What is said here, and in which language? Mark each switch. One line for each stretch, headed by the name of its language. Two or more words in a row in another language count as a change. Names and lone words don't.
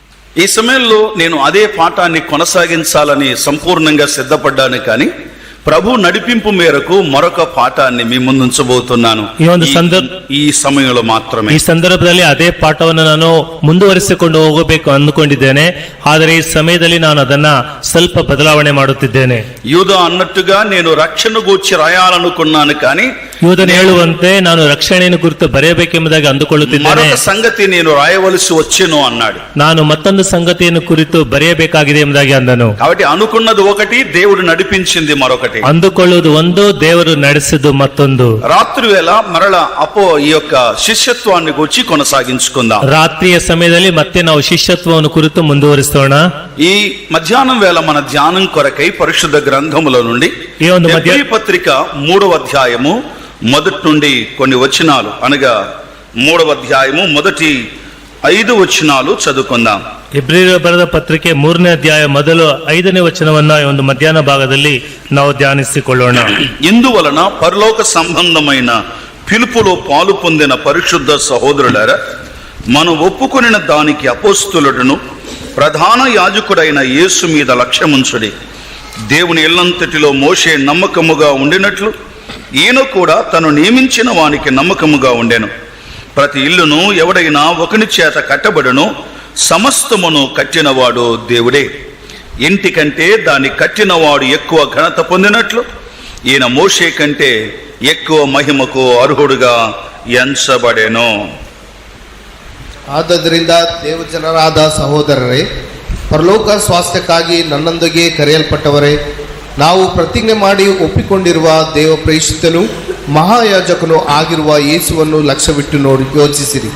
Telugu: ఈ సమయంలో నేను అదే పాఠాన్ని కొనసాగించాలని సంపూర్ణంగా సిద్ధపడ్డాను, కానీ ప్రభు నడిపింపు మేరకు మరొక పాఠాన్ని మీ ಮುಂದೆ ఉంచబోతున్నాను.
Kannada: ಈ ಸಮಯದಲ್ಲಿ ಮಾತ್ರమే. ಈ ಸಂದರ್ಭದಲ್ಲಿ ಅದೇ ಪಾಠವನ್ನು ನಾನು ಮುಂದುವರಿಸಿಕೊಂಡು ಹೋಗಬೇಕು ಅಂದುಕೊಂಡಿದ್ದೇನೆ. ಆದರೆ ಈ ಸಮಯದಲ್ಲಿ ನಾನು ಅದನ್ನ ಸ್ವಲ್ಪ ಬದಲಾವಣೆ ಮಾಡುತ್ತಿದ್ದೇನೆ.
Telugu: యూద అన్నట్టుగా నేను రక్షణ గూర్చి రాయాలనుకున్నాను, కానీ
Kannada: ಯೂದನು ಹೇಳುವಂತೆ ನಾನು ರಕ್ಷಣೆಯನ್ನು ಕುರಿತು ಬರೆಯಬೇಕೆಂಬುದಾಗಿ ಅಂದುಕೊಳ್ಳುತ್ತಿದ್ದೇನೆ.
Telugu: మరొక సంగతి నేను రాయవలసి వచ్చెను అన్నాడు.
Kannada: ನಾನು ಮತ್ತೊಂದು ಸಂಗತಿಯನ್ನು ಕುರಿತು ಬರೆಯಬೇಕಾಗಿದೆ ಎಂಬುದಾಗಿ ಅಂದನು.
Telugu: కాబట్టి అనుకున్నది ఒకటి, దేవుడు నడిపించింది మరొకటి.
Kannada: ಅಂದುಕೊಳ್ಳುವುದು ಒಂದು, ದೇವರು ನಡೆಸಿದ್ದು ಮತ್ತೊಂದು.
Telugu: రాత్రి వేళ మరల ఈ యొక్క శిష్యత్వాన్ని గురించి కొనసాగించుకుందాం.
Kannada: ರಾತ್ರಿಯ ಸಮಯದಲ್ಲಿ ಮತ್ತೆ ನಾವು ಶಿಷ್ಯತ್ವವನ್ನು ಕುರಿತು ಮುಂದುವರಿಸೋಣ.
Telugu: ఈ మధ్యాహ్నం వేళ మన ధ్యానం కొరకై పరిశుద్ధ గ్రంథముల నుండి హెబ్రీ పత్రిక 3వ అధ్యాయము మొదటి నుండి కొన్ని వచనాలు, అనగా 3వ అధ్యాయము మొదటి 5 వచనాలు చదువుకుందాం.
Kannada: ಹೆಬ್ರಿಯರ ಬರೆದ ಪತ್ರಿಕೆ 3ನೇ ಅಧ್ಯಾಯ ಮೊದಲು 5ನೇ ವಚನವನ್ನ ಈ ಒಂದು ಮಧ್ಯಾಹ್ನ ಭಾಗದಲ್ಲಿ ನಾವು ಧ್ಯಾನಿಸಿಕೊಳ್ಳೋಣ.
Telugu: ఇందువలన పరలోక సంబంధమైన పిలుపులో పాలు పొందిన పరిశుద్ధ సహోదరులారా, మనం ఒప్పుకొనిన దానికి అపోస్తులుడును ప్రధాన యాజకుడైన యేసు మీద లక్ష్యముంచుడి. దేవుని ఇల్లంతటిలో మోషే నమ్మకముగా ఉండినట్లు ఈయన కూడా తను నియమించిన వానికి నమ్మకముగా ఉండెను. ప్రతి ఇల్లును ఎవడైనా ఒకని చేత కట్టబడును, సమస్తమును కట్టినవాడు దేవుడే. ఇంటి కంటే దాన్ని కట్టినవాడు ఎక్కువ ఘనత పొందినట్లు ఈయన మోషే కంటే ఎక్కువ మహిమకు అర్హుడుగా ఎంచబడెను.
Kannada: ಆದ್ದರಿಂದ ದೇವಜನರಾದ ಸಹೋದರರೇ, ಪರಲೋಕ ಸ್ವಾಸ್ಥ್ಯಕ್ಕಾಗಿ ನನ್ನೊಂದಿಗೆ ಕರೆಯಲ್ಪಟ್ಟವರೇ, ನಾವು ಪ್ರತಿಜ್ಞೆ ಮಾಡಿ ಒಪ್ಪಿಕೊಂಡಿರುವ ದೇವ ಪ್ರೇಷಿತನು ಮಹಾಯಾಜಕನು ಆಗಿರುವ ಯೇಸುವನ್ನು ಲಕ್ಷ್ಯವಿಟ್ಟು ನೋಡಿ ಯೋಚಿಸಿರಿ.